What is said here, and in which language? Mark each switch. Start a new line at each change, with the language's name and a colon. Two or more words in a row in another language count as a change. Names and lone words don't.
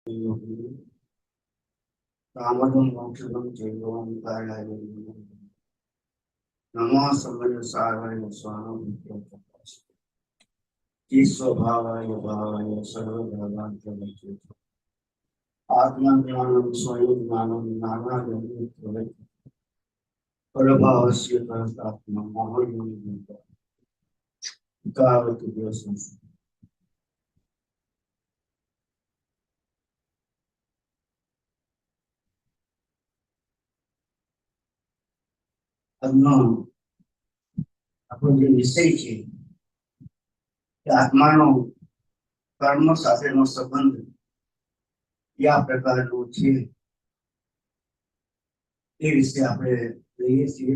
Sanskrit: रामदं मोक्षदं चैवं कालाय नमः समयसाराय स्वाहाय स्वभावाय भावाय सर्वभूतानां आत्मज्ञानं स्वयं ज्ञानं नानाविधं परभावस्य परमात्मा महायोगी तावत् दिवसं
Gujarati: આજનો આપણો જે વિષય છે કે આત્માનો કર્મ સાથેનો સંબંધ કયા પ્રકારનો છે એ વિશે આપણે જોઈએ છીએ.